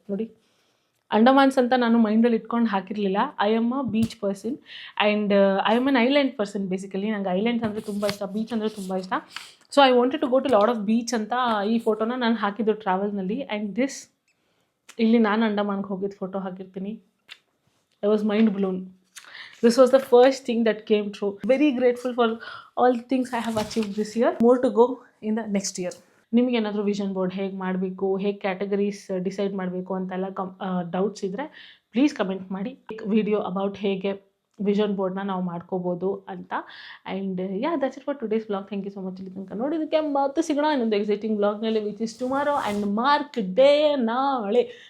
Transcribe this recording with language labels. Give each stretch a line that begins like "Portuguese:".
Kannada: ನೋಡಿ, ಅಂಡಮಾನ್ಸ್ ಅಂತ ನಾನು ಮೈಂಡಲ್ಲಿ ಇಟ್ಕೊಂಡು ಹಾಕಿರಲಿಲ್ಲ.
English: I am a beach person and I am an island person.
Kannada: Basically ನಂಗೆ ಐಲ್ಯಾಂಡ್ಸ್ ಅಂದರೆ ತುಂಬ ಇಷ್ಟ, ಬೀಚ್ ಅಂದರೆ ತುಂಬ ಇಷ್ಟ.
English: so I wanted to go to lot of beach
Kannada: ಅಂತ ಈ ಫೋಟೋನ ನಾನು ಹಾಕಿದ್ದು ಟ್ರಾವೆಲ್ನಲ್ಲಿ. ಆ್ಯಂಡ್ ಇಲ್ಲಿ ನಾನು ಅಂಡಮಾನ್ಗೆ ಹೋಗಿದ್ದು ಫೋಟೋ ಹಾಕಿರ್ತೀನಿ.
English: I was mind blown. This was the first thing that came true. Very grateful for all the things I have achieved this year. More to go in the next year.
Kannada: ನಿಮಗೆ ಏನಾದರೂ vision board ಹೇಗೆ ಮಾಡಬೇಕು, ಹೇಗೆ categories decide ಮಾಡಬೇಕು ಅಂತೆಲ್ಲ doubts ಇದ್ದರೆ please comment ಮಾಡಿ. Video about ಹೇಗೆ ವಿಷನ್ ಬೋರ್ಡ್ನ ನಾವು ಮಾಡ್ಕೋಬೋದು ಅಂತ.
English: And that's it for today's vlog. Thank you so much.
Kannada: ಇಲ್ಲಿ ತನಕ ನೋಡಿದ್ದಕ್ಕೆ ಮತ್ತೆ ಸಿಗೋಣ ಇನ್ನೊಂದು exciting ವ್ಲಾಗ್ನಲ್ಲಿ, which is tomorrow and mark day ನಾಳೆ.